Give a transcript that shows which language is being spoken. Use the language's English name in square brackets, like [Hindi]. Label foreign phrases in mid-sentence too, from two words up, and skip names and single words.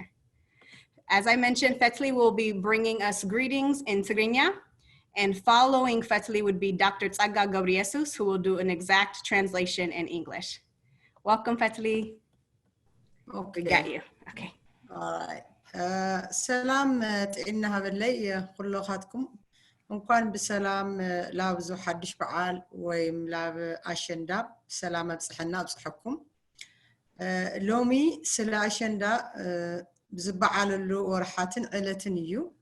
[English] As I mentioned, Fetli will be bringing us greetings in Tigrinya, and following Fetli would be Dr. Tsaga Gabriesus, who will do an exact translation in English. Welcome, Fetli. Okay. We got you. Okay. All right. [Tigrinya] ሰላም ጥዕና ሃበለይ ኩሎኻትኩም እንኳን ብሰላም ላብዙ ሓድሽ በዓል ወይም ላብ አሸንዳ ሰላም ኣብፅሐና ኣብፅሐኩም ሎሚ ስለ አሸንዳ ዝበዓለሉ ወርሓትን ዕለትን እዩ